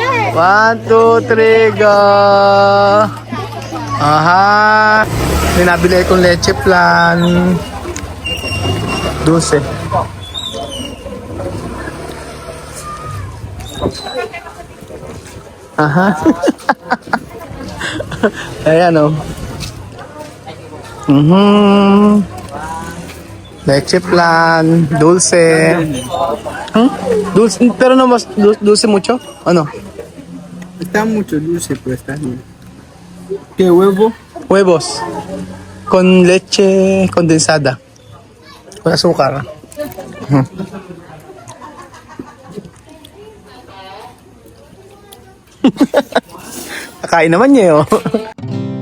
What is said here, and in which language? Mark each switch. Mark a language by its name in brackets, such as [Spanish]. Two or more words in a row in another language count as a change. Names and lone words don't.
[English] 1, 2, 3, go. Aha. [Filipino] May nabili kong leche plan. 12. Aha. Ayan o. Leche plan, dulce. [Spanish] Dulce, pero no más dulce mucho, ¿o no? Está mucho dulce, pero está bien. ¿Qué huevo? Huevos con leche condensada. Con azúcar. [Filipino] Kakain naman niya, oh.